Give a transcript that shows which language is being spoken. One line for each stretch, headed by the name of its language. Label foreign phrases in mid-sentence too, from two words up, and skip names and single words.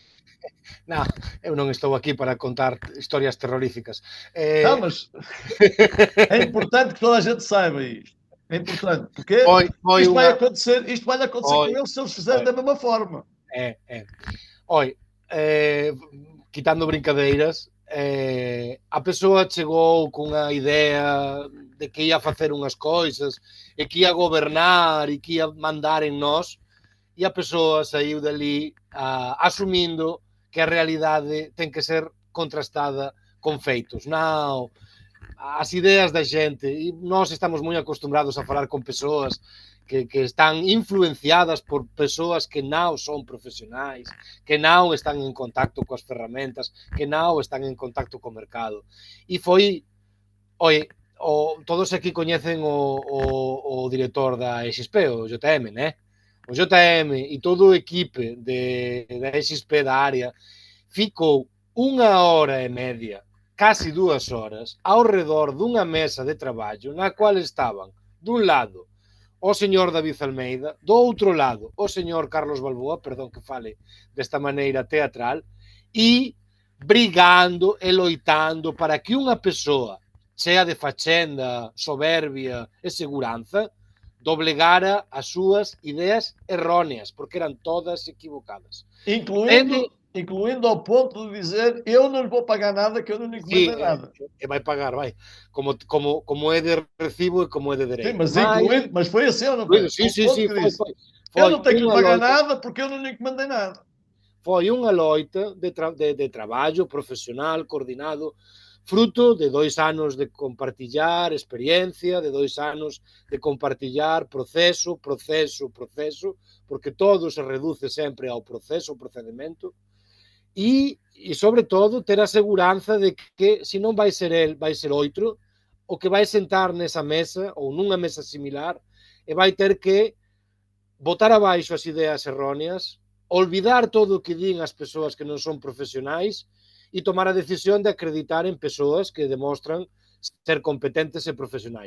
Galician: Non, eu non estou aquí para contar historias terroríficas.
Portuguese: Não, mas é importante que toda a gente saiba isto. É importante, porque isto vai acontecer com eles se eles fizerem da mesma forma.
Galician: Oi, quitando brincadeiras, a persoa chegou cunha idea de que ia facer unhas coisas e que ia gobernar e que ia mandar en nós, e a persoa saiu dali asumindo que a realidade ten que ser contrastada con feitos. Non, as ideas da xente, e nós estamos moi acostumbrados a falar con persoas que están influenciadas por persoas que non son profesionais, que non están en contacto coas ferramentas, que non están en contacto co mercado. E foi, todos aquí coñecen o director da XP, o JM, né? O JM e todo o equipe da XP da área ficou 1 hora e media, casi 2 horas, ao redor dunha mesa de traballo na cual estaban, dun lado, o señor David Almeida, do outro lado, o señor Carlos Balboa, perdón que fale desta maneira teatral, e brigando e loitando para que unha persoa chea de fachenda, soberbia e seguranza doblegara as súas ideas erróneas, porque eran todas equivocadas.
Portuguese: Incluindo ao ponto de dizer, eu não lhe vou pagar nada, que eu não lhe encomendei nada. Vai pagar, vai. Como é de recibo e como é de direito. Sim, mas foi assim ou não foi? Sim, foi. Eu não tenho que lhe pagar nada, porque eu não lhe encomendei nada.
Galician: Foi unha loita de traballo profesional, coordinado, fruto de 2 anos de compartillar experiencia, de 2 anos de compartillar proceso, porque todo se reduce sempre ao proceso, ao procedimento, e sobre todo ter a seguranza de que se non vai ser el, vai ser outro, o que vai sentar nesa mesa ou nunha mesa similar e vai ter que botar abaixo as ideas erróneas, olvidar todo o que din as persoas que non son profesionais e tomar a decisión de acreditar en persoas que demostran ser competentes e profesionais.